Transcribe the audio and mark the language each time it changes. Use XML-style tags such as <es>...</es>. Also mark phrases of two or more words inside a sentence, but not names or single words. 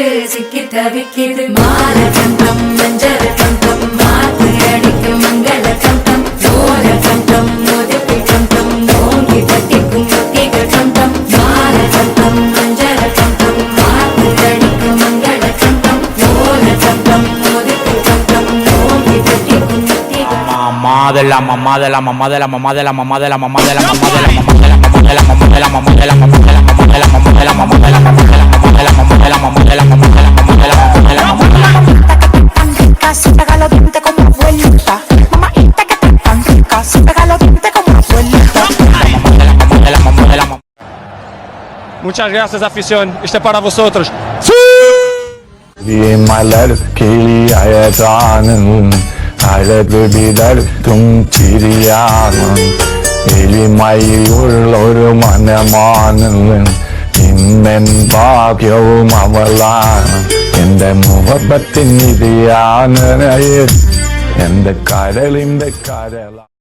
<ml>ചിക്കി തവിക്കിത് മാലകണ്ഠം മഞ്ചര കണ്ഠം മാത്ത് അടിക്കും മംഗള കണ്ഠം ചോര കണ്ഠം മുതപ്പി കണ്ഠം നോങ്ങി തട്ടിക്കും മുത്തിക കണ്ഠം മാലകണ്ഠം മഞ്ചര കണ്ഠം മാത്ത് അടിക്കും മംഗള കണ്ഠം ചോര കണ്ഠം മുതപ്പി കണ്ഠം നോങ്ങി തട്ടിക്കും മുത്തിക</ml> <es>mamadela se pega los dientes como abuelita. Mamaita que está tan rica, se pega los dientes como abuelita. Muchas gracias, afición. Este es para vosotros.</es> <ml>മലർ കിളിയഴകാനും അഴകു വിടർത്തും ചിരിയാനും എളിമയുള്ളൊരു മനമാനും ഇന്നെൻ ഭാഗ്യവും അവളാണ് എന്റെ മുഹബത്തിൻ നിധിയാണ് എന്റെ കരളിന്റെ കരള</ml>